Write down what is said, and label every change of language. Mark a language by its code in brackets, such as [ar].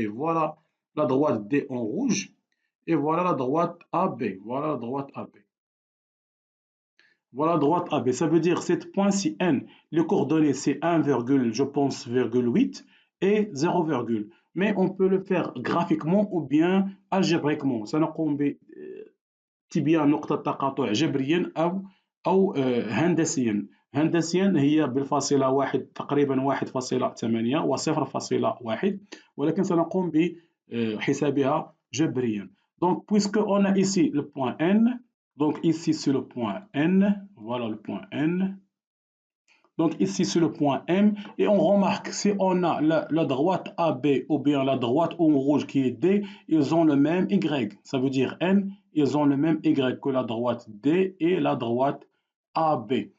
[fr] Voilà la droite D en rouge et voilà la droite AB. Voilà la droite AB. Voilà la droite AB. Ça veut dire 7 points si N. Les coordonnées, c'est 1, je pense, 8 et 0, mais on peut le faire graphiquement ou bien algébriquement. [ar] سنقوم بتبيان نقطة تقاطع جبريا أو هندسيا. هندسيا هي بالفاصلة واحد تقريبا 1.8 و 0.1 ولكن سنقوم بحسابها جبريا. [fr] Donc puisque on a ici le point N, donc ici c'est le point N, voilà le point N. Donc ici c'est le point M et on remarque si on a la droite AB ou bien la droite en rouge qui est D, ils ont le même Y, ça veut dire N, ils ont le même Y que la droite D et la droite AB.